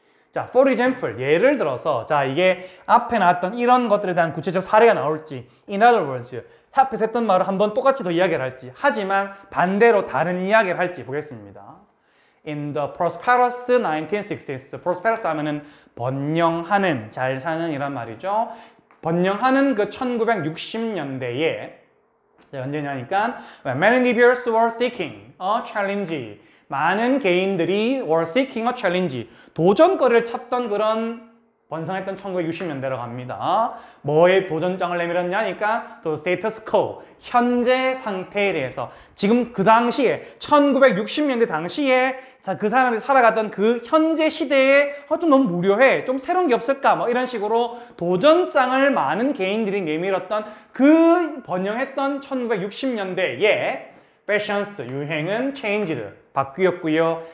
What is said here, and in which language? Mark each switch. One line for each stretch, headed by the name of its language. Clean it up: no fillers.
Korean: 자,
English: for example,
Korean: 예를 들어서 자 이게 앞에 나왔던 이런 것들에 대한 구체적 사례가 나올지
English: in other words,
Korean: 앞에서 했던 말을 한번 똑같이 더 이야기를 할지 하지만 반대로 다른 이야기를 할지 보겠습니다.
English: In the prosperous 1960s, prosperous
Korean: 하면은 번영하는, 잘 사는 이란 말이죠. 번영하는 그 1960년대에 언제냐니까
English: when many individuals were seeking a challenge,
Korean: 많은 개인들이
English: were seeking a challenge,
Korean: 도전거리를 찾던 그런 번성했던 1960년대로 갑니다. 뭐에 도전장을 내밀었냐니까 또 스테이터스 코, 현재 상태에 대해서 지금 그 당시에 1960년대 당시에 자, 그 사람이 살아가던 그 현재 시대에 좀 너무 무료해, 좀 새로운 게 없을까 뭐 이런 식으로 도전장을 많은 개인들이 내밀었던 그 번영했던 1960년대에 패션스, 유행은
English: changed,
Korean: 바뀌었고요.